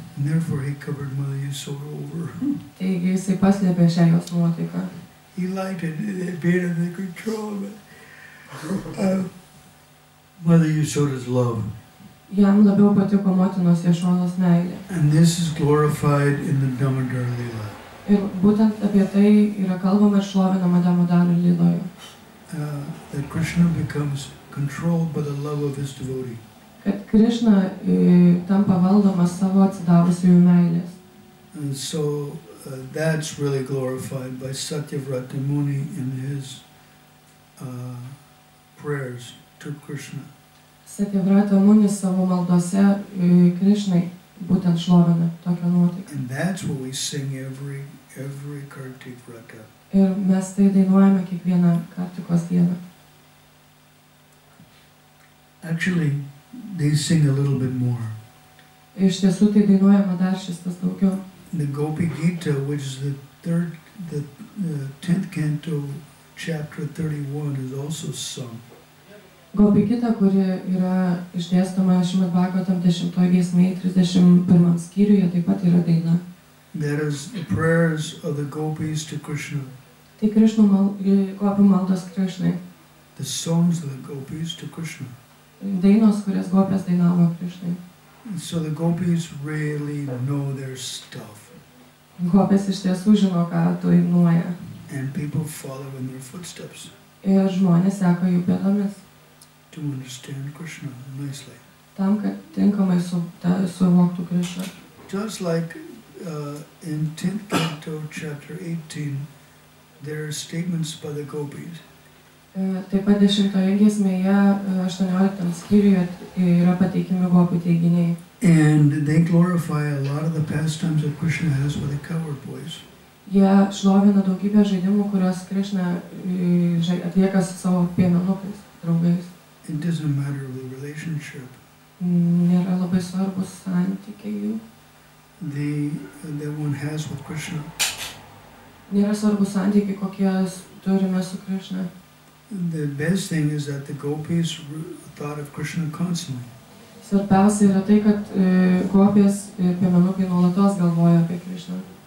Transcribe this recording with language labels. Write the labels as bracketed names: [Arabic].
[English] and therefore he covered Mother Yasoda over. [Lithuanian] Taigi jisai paslėpė šią jos nuotaiką. [English] He liked it being under control of Mother Yasoda's love. [Lithuanian] Jam labiau patiko motinos Jašodos meilė. [English] And this is glorified in the Damodar Lila. [Lithuanian] Ir būtent apie tai yra kalbama ir šlovinama Damodaro Liloje. [English] That Krishna becomes controlled by the love of his devotee. [Lithuanian] Kad Krišna tampa valdomas savo atsidavusiųjų meilės. [English] And so that's really glorified by Satyavrata Muni in his prayers to Krishna. [Lithuanian] Satyavrata Munis savo maldose Krišnai būtent šlovina tokią nuotaiką. [English] And that's what we sing every Kartik Vrata. [Lithuanian] Ir mes tai dainuojame kiekvieną Kartikos dieną. [English] Actually, they sing a little bit more. [Lithuanian] Iš tiesų tai dainuojama dar šis tas daugiau. [English] The Gopi Gita, which is the 10th canto, chapter 31, is also sung. [Lithuanian] Gopi Gita, kuri yra išdėstoma Šrimad Bhagavatam 10 giesmėje 31 skyriuje, taip pat yra daina. [English] That is the prayers of the gopis to Krishna. [Lithuanian] Tai Krišnų gopių maldos Krišnai. [English] The songs of the gopis to Krishna. [Lithuanian] Dainos, kurias gopės dainavo Krišnai. [English] And so the gopis really know their stuff. [Lithuanian] Gopės iš tiesų žino, ką dainuoja. [English] And people follow in their footsteps [Lithuanian] Ir žmonės seka jų pėdomis. [English] to understand Krishna nicely. [Lithuanian] Tam, kad tinkamai suvoktų Krišną. [English] Just like in 10th canto, chapter 18, there are statements by the gopis. [Lithuanian] Taip pat 10 giesmėje 18 skyriuje yra pateikimi gopių teiginiai. [English] And they glorify a lot of the pastimes that Krishna has with the cowherd boys. [Lithuanian] Jie šlovina daugybę žaidimų, kuriuos Krišna atlieka su savo piemenukais, draugais. [English] It doesn't matter the relationship. [Lithuanian] Nėra labai svarbus santykiai jų. [English] That one has with Krishna. [Lithuanian] Nėra svarbus santykiai, kokie turime su Krišna. [English] The best thing is that the gopis thought of Krishna constantly. [Lithuanian] Svarbiausia yra tai, kad gopės piemenukai nuolatos galvoja apie Krišną.